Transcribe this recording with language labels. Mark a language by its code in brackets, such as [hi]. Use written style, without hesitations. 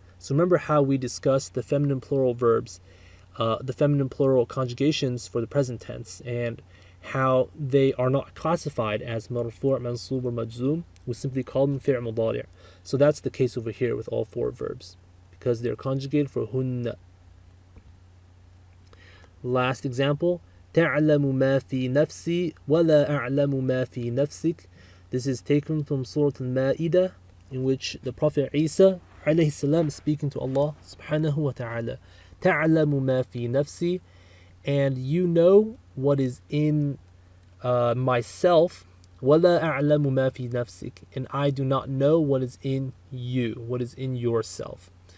[en] So remember how we discussed the feminine plural verbs, the feminine plural conjugations for the present tense, and how they are not classified as marfu', mansub, or majzoom. We simply call them fi' mudari'. So that's the case over here with all four verbs, because they're conjugated for hunna. Last example, [ar] تعلم ما في نفسي ولا أعلم ما في نفسك. [en] This is taken from Surah Al-Ma'idah, in which the Prophet Isa alayhi salam is speaking to Allah subhanahu wa ta'ala. [ar] تعلم ما في نفسي, [en] and you know what is in myself. [ar] ولا أعلم ما في نفسك, [en] and I do not know what is in you, what is in yourself.